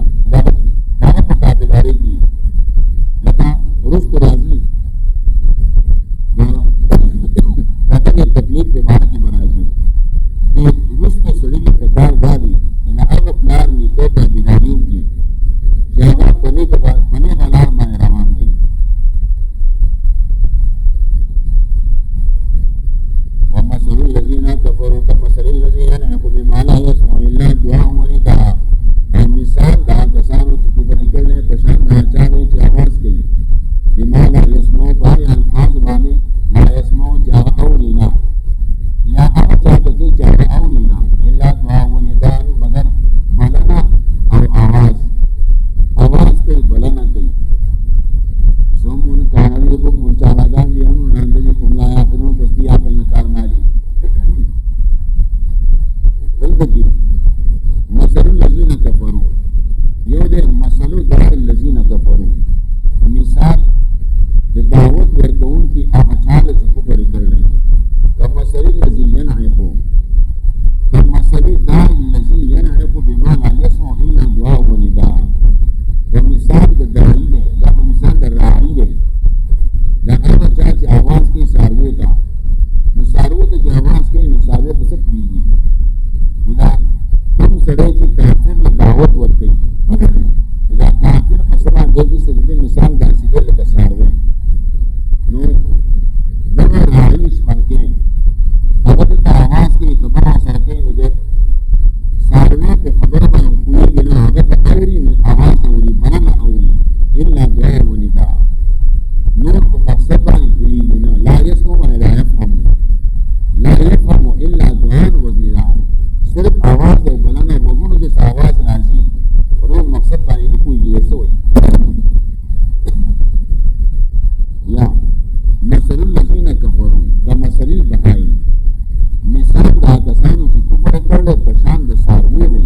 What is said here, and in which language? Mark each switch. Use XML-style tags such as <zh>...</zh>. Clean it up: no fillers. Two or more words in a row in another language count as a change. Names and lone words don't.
<ps>د هغه په تابعدارۍ کې لکه وروسته راځي د دغې تقلید په باره کې به راځي. وروسته سړي له پکار دا دي چې د هغه پلار نیکه تابعداري وکړي چې هغه په نیکه لار باندې روان دی.</ps> <ar>ومثل الذین کفروا کمثل الذی ينعق بما لا يسمع الا دعاء ونداء.</ar> <ps>او مثال د هغه کسانو چې کفر کړی په شان د چا دی چې اواز کوي،</ps> <ar>بما لا يسمع</ar> <ps>په هغې الفاظ باندې</ps> <ar>لا يسمع</ar> <ps>چې هغه اوري نه، یا هغه چا ته کوي چې هغه اوري نه،</ps> <ar>الا دعاء ونداء</ar> <ps>مگر بلنه او آواز کوي، بلنه کوي. صم کان بکم چالاکان دي، هم ړانده دي، هم</ps> <ar>لا یعقلون،</ar> <ps>پس دي عقل نه کار نه اخلي. دلته کې</ps> <ar>مثل الذین کفروا</ar> <ps>یو دی،</ps> <ar>مثل دعاء الذین کفروا،</ar> <ps>مثال د دعوت ورکوونکي هغه چا ته چې کفر کړی.</ps> <ar>کمثل الذی ینعق، کمثل داعی الذی ینعق بما لا یسمع الا دعاء ونداء.</ar> <ps>په مثال د داعی دی یا په مثال د راعي دی، د هغه چا چې اواز کوي څاروو ته، نو څاروو ته چې اواز کوي نو څاروی په څه پوهېږي. نو دا کوم سړی چې کافر له دعوت ورکوي، دا کافر په څه باندې دی چې د مثال داسې دی لکه څاروی. نو دغه راعي شپنکۍ هغه دلته اواز کوي، خبره ورسره کوي، نو د څاروی په خبره باندې پوهېږي نه، هغه ته اوري، اواز اوري، بلنه اوري،</ps> <ar>الا دعاء ونداء.</ar> <ps>نور په مقصد باندې پوهېږي نه،</ps> <ar>لا يسمع ولا يفهم، لا يفهم الا دعاء ونداء.</ar> <ps>صرف اواز او بلنه وګونو کې اواز راځي، نور مقصد باندې نه پوهېږي څه وایي. یا</ps> <ar>مثل الذین کفروا کمثل البهائم،</ar> <ps>مثال د هغه کسانو چې کفر کړی په شان د څاروو دی.</ps>